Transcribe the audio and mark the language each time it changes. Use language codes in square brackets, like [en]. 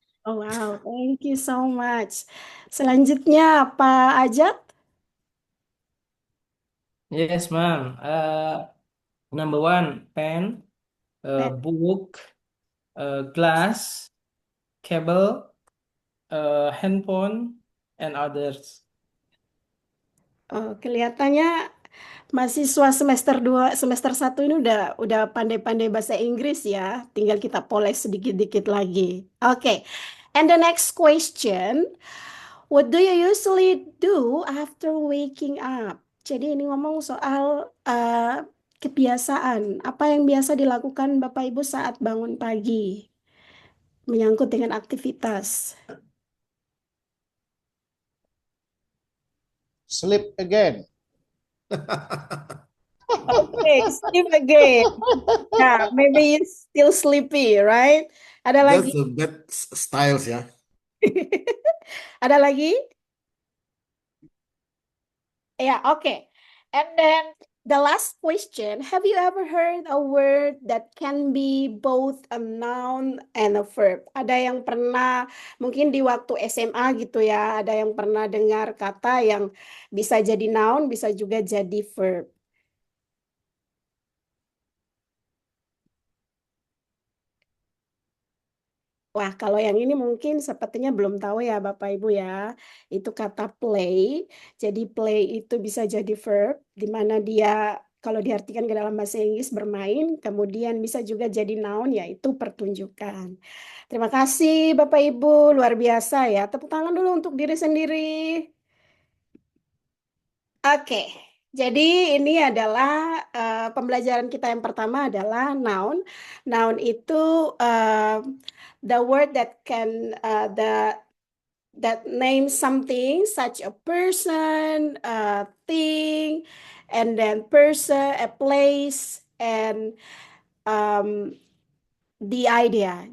[en] oh wow, thank you so much. Selanjutnya Pak Ajat, Yes, ma'am. Number one, pen, pen, book, glass, cable, handphone, and others. [id] Oh, kelihatannya mahasiswa semester 2, semester 1 ini udah pandai-pandai bahasa Inggris ya. Tinggal kita poles sedikit-dikit lagi. Oke. [en] And the next question, what do you usually do after waking up? [id] Jadi ini ngomong soal kebiasaan. Apa yang biasa dilakukan Bapak Ibu saat bangun pagi? Menyangkut dengan aktivitas. [en] Sleep again. Okay, sleep again. Yeah, maybe you still sleepy, right? [id] Ada [en] That's [id] lagi? [en] the bad styles ya. [id] Ada lagi? [en] Yeah, okay. And then the last question, have you ever heard a word that can be both a noun and a verb? [id] Ada yang pernah, mungkin di waktu SMA gitu ya, ada yang pernah dengar kata yang bisa jadi noun, bisa juga jadi verb. Wah, kalau yang ini mungkin sepertinya belum tahu ya Bapak Ibu ya. Itu kata play. Jadi play itu bisa jadi verb, di mana dia kalau diartikan ke dalam bahasa Inggris bermain, kemudian bisa juga jadi noun, yaitu pertunjukan. Terima kasih Bapak Ibu, luar biasa ya. Tepuk tangan dulu untuk diri sendiri. Oke, jadi ini adalah pembelajaran kita yang pertama adalah noun. [en] Noun itu the word that can that name something such a person, a thing, and then person, a place, and um, the idea.